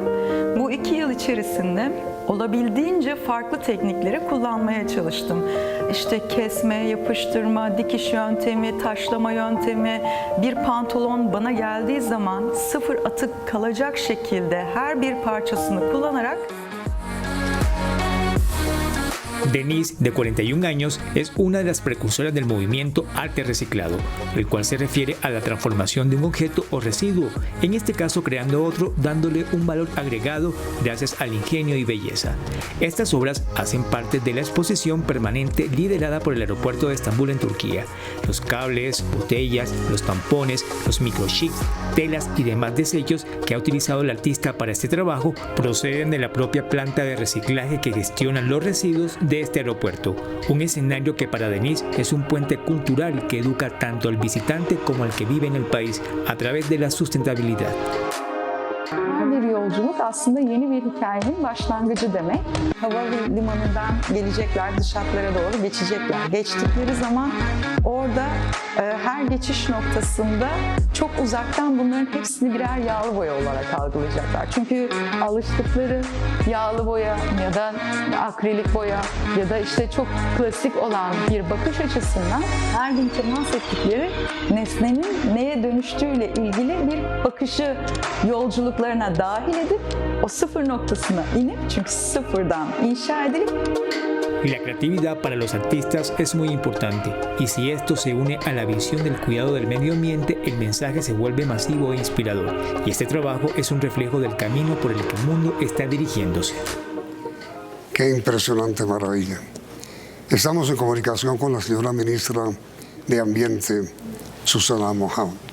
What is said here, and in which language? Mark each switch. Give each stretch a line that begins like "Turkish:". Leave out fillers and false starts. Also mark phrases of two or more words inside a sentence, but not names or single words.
Turkish: Bu 2 yıl içerisinde olabildiğince farklı teknikleri kullanmaya çalıştım. İşte kesme, yapıştırma, dikiş yöntemi, taşlama yöntemi, bir pantolon bana geldiği zaman sıfır atık kalacak şekilde her bir parçasını kullanarak
Spanish: Denise, de 41 años, es una de las precursoras del movimiento arte reciclado, el cual se refiere a la transformación de un objeto o residuo, en este caso creando otro, dándole un valor agregado gracias al ingenio y belleza. Estas obras hacen parte de la exposición permanente liderada por el aeropuerto de Estambul en Turquía. Los cables, botellas, los tampones, los microchips, telas y demás desechos que ha utilizado el artista para este trabajo proceden de la propia planta de reciclaje que gestiona los residuos de este aeropuerto. Un escenario que para Denise es un puente cultural que educa tanto al visitante como al que vive en el país a través de la sustentabilidad.
Turkish: Her bir yolculuk aslında yeni bir hikayenin başlangıcı demek. Havalimanından gelecekler, dış hatlara doğru geçecekler. Geçtikleri zaman orada her geçiş noktasında çok uzaktan bunların hepsini birer yağlı boya olarak algılayacaklar. Çünkü alıştıkları yağlı boya ya da akrilik boya ya da işte çok klasik olan bir bakış açısından her gün temas ettikleri nesnenin neye dönüştüğüyle ilgili bir bakışı yolculuklarına dahil edip o sıfır noktasına inip, çünkü sıfırdan inşa edilip.
Spanish: La creatividad para los artistas es muy importante, y si esto se une a la visión del cuidado del medio ambiente, el mensaje se vuelve masivo e inspirador, y este trabajo es un reflejo del camino por el que el mundo está dirigiéndose. Qué impresionante maravilla. Estamos en comunicación con la señora ministra de Ambiente, Susana Mohammed.